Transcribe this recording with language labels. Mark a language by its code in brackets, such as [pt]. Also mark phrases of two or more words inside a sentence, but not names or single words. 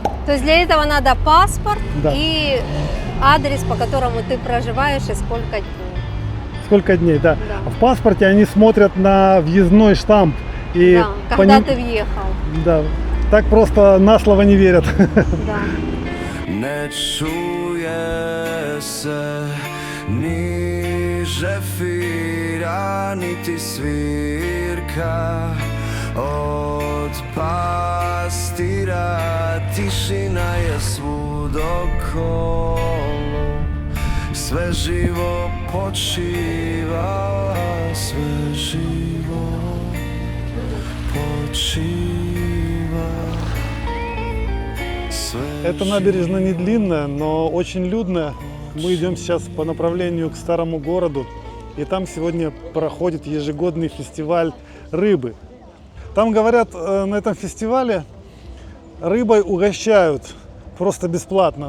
[ru] То есть для этого надо паспорт Да. и адрес, по которому ты проживаешь и сколько дней. Сколько дней, да. Да. В паспорте они смотрят на въездной штамп. И Да, по когда ним- ты въехал. Да, так просто на слово не верят. Да. [sr] Ne čuje se ni žefira niti svirka od pastira, tišina je svud okolo, sve živo počiva, sve živo počiva. [ru] Эта набережная не длинная, но очень людная. Мы идем сейчас по направлению к старому городу. И там сегодня проходит ежегодный фестиваль рыбы. Там, говорят, на этом фестивале рыбой угощают просто бесплатно.